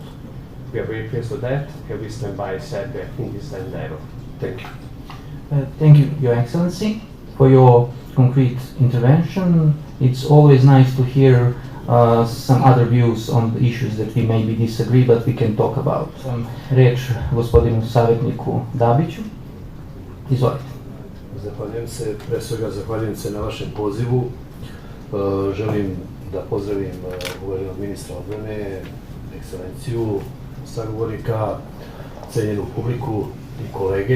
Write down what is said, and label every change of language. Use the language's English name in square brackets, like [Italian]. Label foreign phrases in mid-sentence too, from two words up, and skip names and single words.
[English] We are very pleased with that, and we stand by Serbia in this endeavor. Thank you. Thank you, Your Excellency, for your concrete intervention. It's always nice to hear some other views on the issues that we maybe disagree, but we can talk about. [Serbian] Riječ gospodinu savjetniku Dabiću. Izvolite. Zahvaljujem se, pre svega zahvaljujem se na vašem pozivu. Želim da pozdravim uvaženog ministra odbrane, ekscelenciju, sagovornika, cenjenu publiku i kolege.